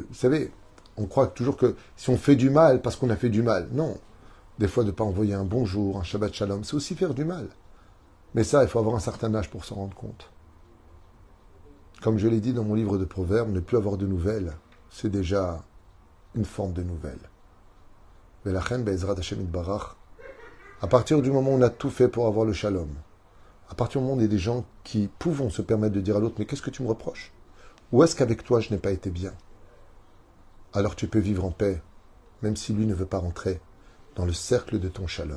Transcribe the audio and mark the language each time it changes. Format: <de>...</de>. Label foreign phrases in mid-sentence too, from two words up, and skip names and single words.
<fr>Vous savez, on croit toujours que si on fait du mal parce qu'on a fait du mal, non. Des fois, de ne pas envoyer un bonjour, un</fr> <he>שבת שלום,</he> <fr>c'est aussi faire du mal. Mais ça, il faut avoir un certain âge pour s'en rendre compte. Comme je l'ai dit dans mon livre de Proverbes, ne plus avoir de nouvelles, c'est déjà une forme de nouvelle.</fr> <he>ולכם בעזרת השם יתברך.</he> <fr>À partir du moment où on a tout fait pour avoir le shalom, à partir du moment où il y a des gens qui pouvons se permettre de dire à l'autre, mais qu'est-ce que tu me reproches? Ou est-ce qu'avec toi je n'ai pas été bien? Alors tu peux vivre en paix, même si lui ne veut pas rentrer dans le cercle de ton shalom.</fr>